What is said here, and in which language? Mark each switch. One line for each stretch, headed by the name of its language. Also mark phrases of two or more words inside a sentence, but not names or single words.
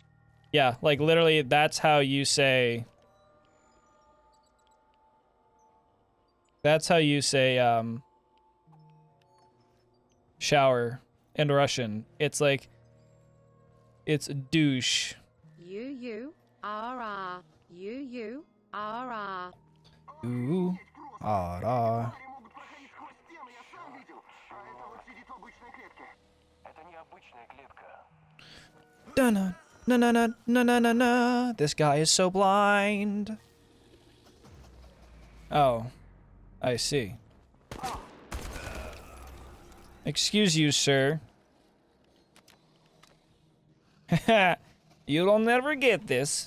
English: Yeah, like literally that's how you say shower in Russian. It's like it's douche. U-U-R-R. U-U-R-R. Ooh. Ah. Dun na na na na na na na. This guy is so blind. Oh, I see. Excuse you, sir. You'll never get this.